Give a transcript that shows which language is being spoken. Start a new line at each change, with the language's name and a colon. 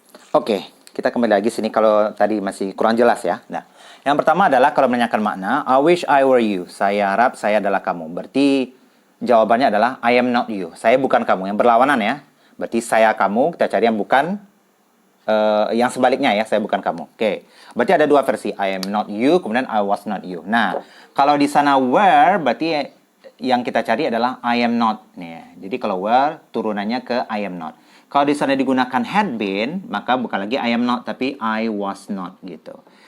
Indonesian: Oke. Kita kembali lagi sini kalau tadi masih kurang jelas ya. Nah, yang pertama adalah kalau menanyakan makna,
English: I wish I were you.
Indonesian: Saya harap saya adalah kamu. Berarti jawabannya adalah
English: I am not you.
Indonesian: Saya bukan kamu. Yang berlawanan ya. Berarti saya kamu, kita cari yang bukan, yang sebaliknya ya. Saya bukan kamu. Oke. Berarti ada dua versi.
English: I am not you,
Indonesian: kemudian
English: I was not you.
Indonesian: Nah, kalau di sana were, berarti yang kita cari adalah
English: I am not.
Indonesian: Nih, jadi kalau were turunannya ke
English: I am not.
Indonesian: Kalau di sana digunakan had been, maka bukan lagi I am not tapi
English: I was not
Indonesian: gitu.